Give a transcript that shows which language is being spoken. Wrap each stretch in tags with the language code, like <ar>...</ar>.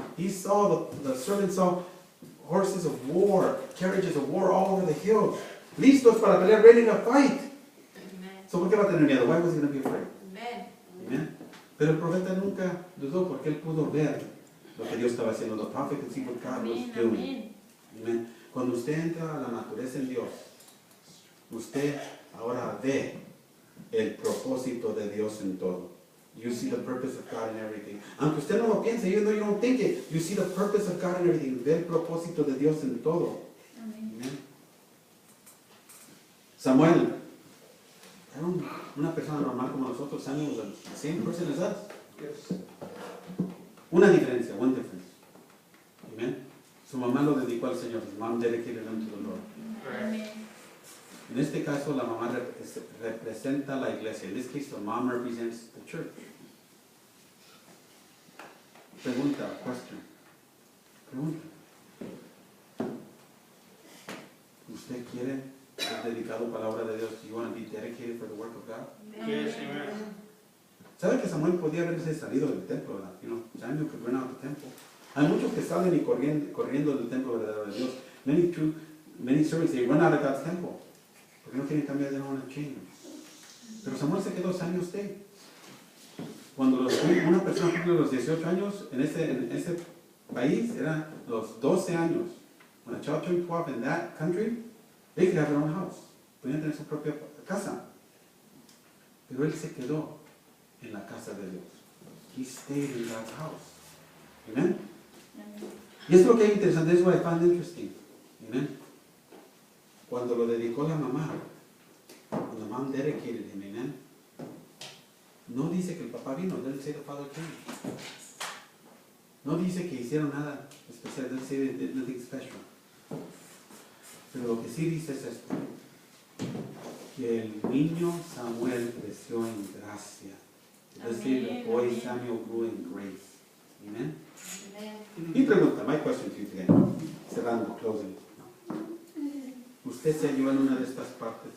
<en>He saw, the servant saw horses of war, carriages of war all over the hills.</en> <es>Listos para pelear,</es> <en>ready to fight.</en> <es>So, ¿por qué va a tener miedo?</es> <en>Why was he going to be afraid? Amen.</en> <es>Pero el profeta nunca dudó porque él pudo ver lo que Dios estaba haciendo.</es> <en>The prophet could see what God was doing. Amen.</en> <es>Cuando usted entra a la naturaleza en Dios, usted ahora ve el propósito de Dios en todo.</es> <en>You see the purpose of God in everything.</en> <es>Aunque usted no lo piense,</es> <en>even though you don't think it, you see the purpose of God in everything.</en> <es>Ve el propósito de Dios en todo. Amen. Samuel era una persona normal como nosotros.</es> <en>Samuel was the same person as us. Yes.</en> <es>Una diferencia,</es> <en>one difference. Amen.</en> <es>Su mamá lo dedicó al Señor.</es> <en>His mom dedicated him to the Lord.</en> <es>Amén. En este caso, la mamá representa la iglesia.</es> <en>In this case, the mom represents the church.</en> <es>Pregunta, question. Pregunta. ¿Usted quiere ser dedicado a la palabra de Dios?</es> <en>Do you want to be dedicated for the work of God? Yes, amen.</en> <es>¿Sabe que Samuel podía haberse salido del templo, verdad?</es> <en>You know, Samuel could run out of the temple.</en> <es>Hay muchos que salen y corriendo del templo verdadero de Dios.</es> <en>Many servants, they run out of God's temple.</en> <es>Porque no quieren cambiar,</es> <en>they don't want to change.</en> <es>Pero Samuel se quedó,</es> <en>Samuel stayed.</en> <es>Cuando una persona cumple los 18 años, en ese país, eran los 12 años.</es> <en>When a child turned 12 in that country, they could have their own house.</en> <es>Podían tener su propia casa. Pero él se quedó en la casa de Dios.</es> <en>He stayed in God's house. Amen?</en> <es>Y es lo que es interesante, es</es> <en>what I found interesting. Amen?</en> <es>Cuando lo dedicó la mamá,</es> <en>when the mom dedicated him, amen?</en> <es>No dice que el papá vino,</es> <en>doesn't say the father came.</en> <es>No dice que hicieron nada especial,</es> <en>doesn't say they did nothing special.</en> <es>Pero lo que sí dice es esto, que el niño Samuel creció en gracia.</es> <en>It does say the boy Samuel grew in grace. Amen?</en> <es>Mi pregunta,</es> <en>my question to you today,</en> <es>cerrando,</es> <en>closing.</en> <es>¿Usted se halló en una de estas partes?</es>